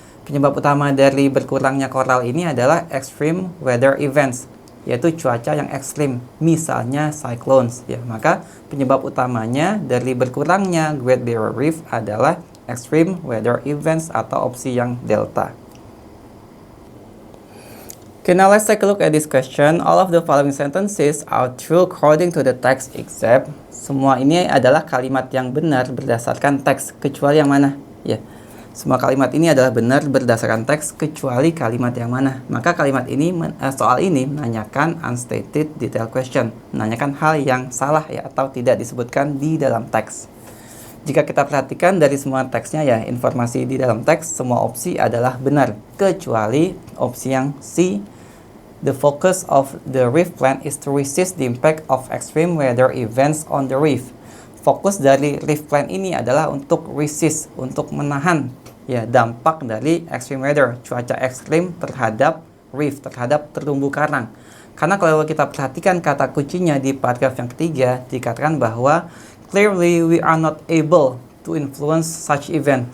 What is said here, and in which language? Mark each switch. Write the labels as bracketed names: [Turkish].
[Indonesian] Penyebab utama dari berkurangnya koral ini adalah extreme weather events, yaitu cuaca yang ekstrim, misalnya cyclones, ya. Maka penyebab utamanya dari berkurangnya Great Barrier Reef adalah extreme weather events atau opsi yang delta. [English] Okay, now let's take a look at this question. All of the following sentences are true according to the text except. [Indonesian] Semua ini adalah kalimat yang benar berdasarkan teks, kecuali yang mana? Ya. Semua kalimat ini adalah benar berdasarkan teks kecuali kalimat yang mana. Maka kalimat ini, soal ini menanyakan unstated detail question, menanyakan hal yang salah, ya, atau tidak disebutkan di dalam teks. Jika kita perhatikan dari semua teksnya, ya, informasi di dalam teks, semua opsi adalah benar kecuali opsi yang C, [English] The focus of the reef plan is to resist the impact of extreme weather events on the reef. [Indonesian] Fokus dari reef plan ini adalah untuk resist, untuk menahan ya dampak dari extreme weather, cuaca ekstrim terhadap reef, terhadap terumbu karang. Karena kalau kita perhatikan kata kuncinya di paragraf yang ketiga, dikatakan bahwa [English] clearly we are not able to influence such event.